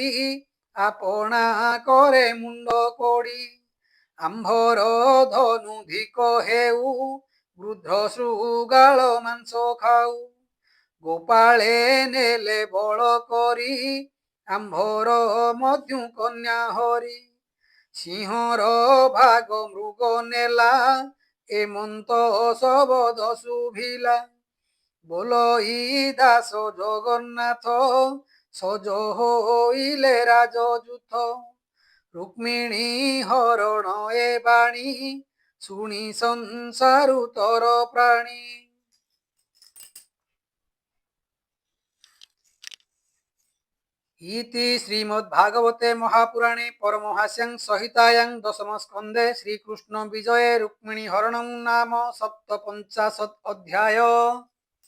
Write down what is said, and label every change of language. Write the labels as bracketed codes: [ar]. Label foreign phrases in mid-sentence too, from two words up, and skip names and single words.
[or] ଆପଣା କରେ ମୁଣ୍ଡ କୋଡ଼ି ଆମ୍ଭର ଧନୁ ଧିକ ହେଉ ବୃଦ୍ଧ ଶୃଗାଳ ମାଂସ ଖାଉ ଗୋପାଳେ ନେଲେ ବଳ କରି ଆମ୍ଭର ମଧ୍ୟ କନ୍ୟା ହରି ସିଂହର ଭାଗ ମୃଗ ନେଲା ଏମନ୍ତ ଶବଦ ଶୁଭିଲା ବୋଲଇ ଦାସ ଜଗନ୍ନାଥ ସଜ ହୋଇଲେ ରାଜଯୂଥ ରୁକ୍ମିଣୀ ହରଣ ଏ ବାଣୀ ଶୁଣି ସଂସାରୁ ତର ପ୍ରାଣୀ। [sa] इति श्रीमद्भागवते महापुराणे परमहास्यां संहितायां दशमस्कन्धे श्रीकृष्ण विजये रुक्मिणी हरणं नाम 57 अध्याय।